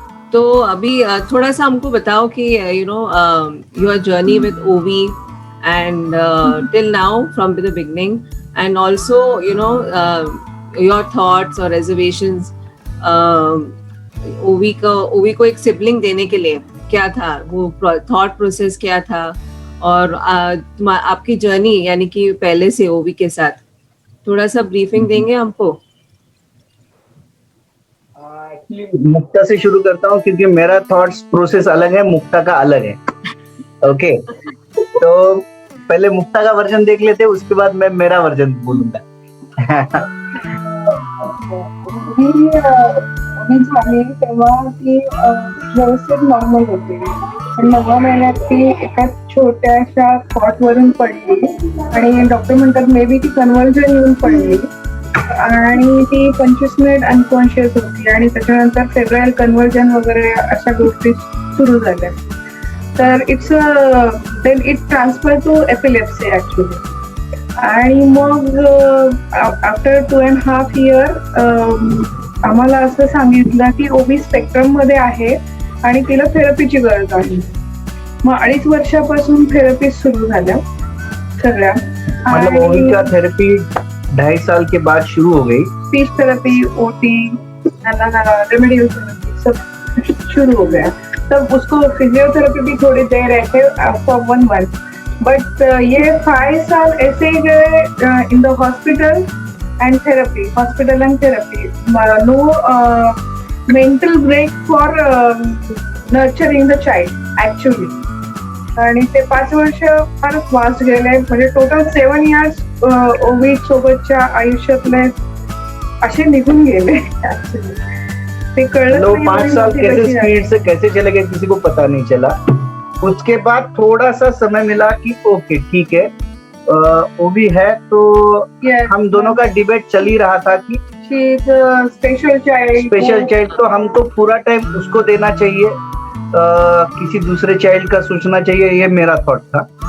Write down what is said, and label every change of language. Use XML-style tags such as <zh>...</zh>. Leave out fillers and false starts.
<hi>तो अभी थोड़ा सा हमको बताओ कि</hi> <en>your journey with Ovi and till now from the beginning, and also your thoughts or reservations</en> <hi>ओवी को एक सिबलिंग देने के लिए क्या था, वो थॉट प्रोसेस क्या था, और आपकी जर्नी यानी कि पहले से ओवी के साथ थोड़ा सा ब्रीफिंग देंगे हमको। एक्चुअली मुक्ता से शुरू करता हूँ क्योंकि मेरा थॉट्स प्रोसेस अलग है, मुक्ता का अलग है। ओके, तो पहले मुक्ता का वर्जन देख लेते हैं, उसके बाद मैं मेरा वर्जन बोलूंगा।</hi> <mr>झाली तेव्हा ती व्यवस्थित नॉर्मल होती पण 9व्या महिन्यात ती एका छोट्याशा थॉट वरून पडली आणि डॉक्टर म्हणतात मे बी ती कन्व्हर्जन येऊन पडली आणि ती 25 मिनिट अनकॉन्शियस होती आणि त्याच्यानंतर फेब्राईल कन्व्हर्जन वगैरे अशा गोष्टी सुरू झाल्या। तर</mr> <en>then it transferred to epilepsy actually.</en> <mr>आणि मग</mr> <en>after 2.5 years</en> <mr>आम्हाला असं सांगितलं की ओबी स्पेक्ट्रम मध्ये आहे आणि तिला थेरपीची गरज आहे। मग 2.5 वर्षापासून थेरपी सुरू झाल्या सगळ्या।</mr> <hi>मतलब ओबी का थेरेपी 2.5 साल के बाद शुरू हो गई। Speech therapy, OT, remedial therapy सब शुरू हो गया। तब उसको फिजियोथेरेपी भी थोड़ी दे रहे थे</hi> <en>for 1 month,</en> <hi>बट ये 5 साल ऐसे ही गए</hi> <en>In the hospital and therapy, no mental break for nurturing the child actually.</en> <mr>आणि ते 5 वर्ष फारच वास्ट गेले, म्हणजे टोटल</mr> <en>7 years</en> <mr>ओवी सोबतच्या आयुष्यातले असे निघून गेले ऍक्च्युली।</mr> <hi>5 साल कैसे स्पीड से कैसे चले गए किसी को पता नहीं चला। उसके बाद थोड़ा सा समय मिला कि ओके ठीक है, ओबी है, तो हम दोनों का डिबेट चल ही रहा था कि</hi> <en>special child</en> <hi>तो हमको पूरा टाइम उसको देना चाहिए, किसी दूसरे चाइल्ड का सोचना चाहिए, ये मेरा थॉट था।</hi>